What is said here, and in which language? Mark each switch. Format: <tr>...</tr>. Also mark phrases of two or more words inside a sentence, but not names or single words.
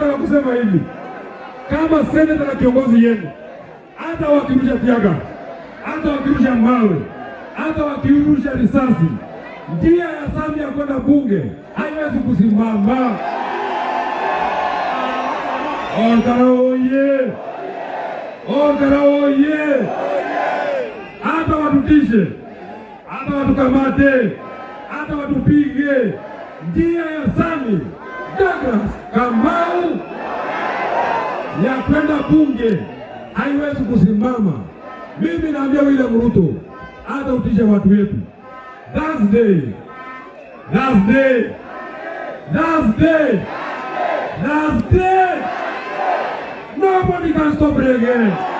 <sw>kusema hivi, kama seneta na kiongozi yenu, hata wakirusha tiaga, hata wakirusha mawe, hata wakirusha risasi, njia ya Samia kwenda bunge haiwezi kusimama. Olkara oye! Olkara oye! Hata watutishe, hata watukamate, hata watupige, njia ya Samia Douglas Kamau ya kwenda bunge haiwezi kusimama. Mimi naambia William Ruto, hata utishe watu wetu.</sw> <en>That's day. That's day. That's day. That's day. Nobody can stop it again.</en>